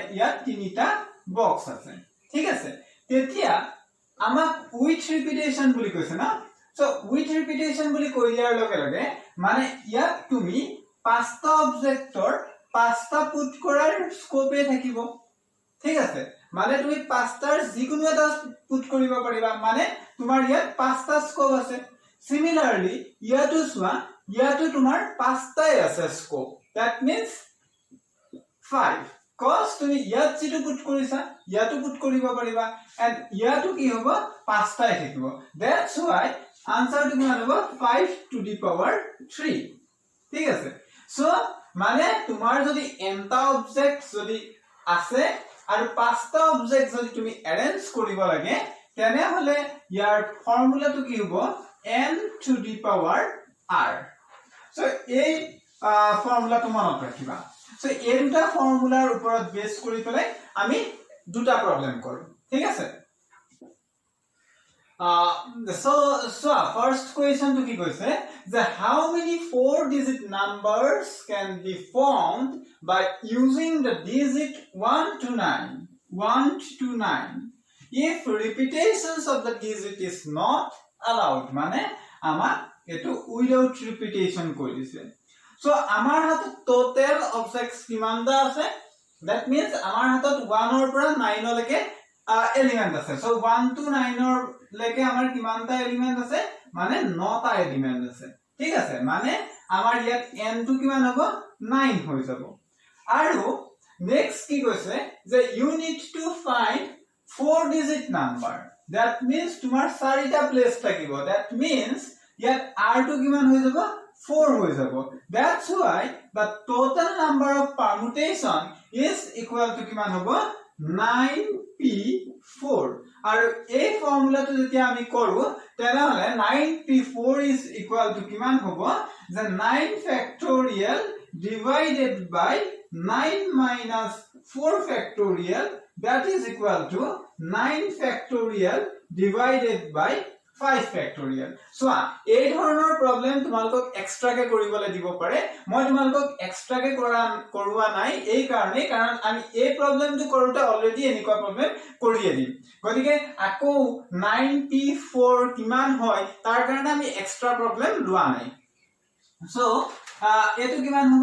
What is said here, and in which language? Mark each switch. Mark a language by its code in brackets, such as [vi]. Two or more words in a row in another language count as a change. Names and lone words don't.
[as] ইয়াত তিনিটা বক্স আছে ঠিক আছে তেতিয়া আমাক [en] with repetition [as] বুলি কৈছে না সো [en] with repetition [as] বুলি কৈ দিয়াৰ লগে লগে মানে ইয়াত তুমি পাঁচটা অবজেক্টৰ পাঁচটা পুট কৰাৰ স্কোপে থাকিব ঠিক আছে মানে তুমি পাঁচটাৰ যিকোনো এটা পুট কৰিব পাৰিবা মানে তোমাৰ ইয়াত পাঁচটা স্কোপ আছে সিমিলাৰলি ইয়াতো সোৱা ইয়াতো তোমাৰ পাঁচটাই আছে স্কোপ [en] that means [as] 5 cos তুমি ইয়াত যেটো পুট কৰিছা ইয়াতো পুট কৰিব পাৰিবা and ইয়াতো কি হ'ব পাঁচটাই থাকিব [en] that's why answer [as] টো কিমান হ'ব [en] 5 to the power 3 [as] ঠিক আছে সো মানে তোমাৰ যদি n টা অবজেক্ট যদি আছে আৰু পাঁচটা অবজেক্ট যদি তুমি এৰেঞ্জ কৰিব লাগে তেনে হলে ইয়াৰ ফৰ্মুলাটো কি হ'ব [en] n to the power r [as] so এই ফৰ্মুলা তো মনত ৰাখিবা সো এই দুটা ফৰ্মুলাৰ ওপৰত বেস কৰি পেলাই আমি দুটা প্ৰবলেম কৰো ঠিক আছে [en] so first question [as] টো কি কৈছে [en] the how many four digit numbers can be formed by using the digit 1 to 9 if repetitions of the digit is not allowed [as] মানে আমাৰ এইটো [en] without repetition [as] কৈ দিছে [en] so [as] আমাৰ হাতত [en] total objects [as] কিমানটা আছে [en] that [as] means আমাৰ হাতত 1 ৰ পৰা 9 লৈকে element ase so 1 to 9 ৰ লৈকে আমাৰ কিমানটা एलिमेंट আছে মানে 9টা এলিমেন্ট আছে ঠিক আছে মানে আমাৰ ইয়াত n টু কিমান হ'ব 9 হৈ যাব আৰু নেক্সট কি কৈছে যে [en] you need to find 4 digit number that means [as] তোমাৰ 4টা প্লেস থাকিব [en] that means [as] ইয়াত r টু কিমান হৈ যাব 4 হৈ যাব [en] that's why the total number of permutation is equal to [as] কিমান হ'ব 9p4 আৰু এই ফৰ্মুলাটো যেতিয়া আমি কৰো তেনেহলে 9p4 [en] is equal to [as] কিমান হ'ব যে [en] 9 factorial divided by 9 minus 4 factorial that is equal to 9 factorial divided by 5 factorial [as] so এই ধৰণৰ প্ৰবলেম তোমালোকক এক্সট্ৰা কে কৰিবলৈ দিব পাৰে মই তোমালোকক এক্সট্ৰা কে কৰোৱা নাই এই কাৰণে কাৰণ আমি এই প্ৰবলেমটো কৰোতে অলৰেডি এনেকুৱা প্ৰবলেম কৰিয়ে দিম গতিকে আকৌ 9p4 কিমান হয় তাৰ কাৰণে আমি এক্সট্ৰা প্ৰবলেম লোৱা নাই so এটো কিমান হ'ব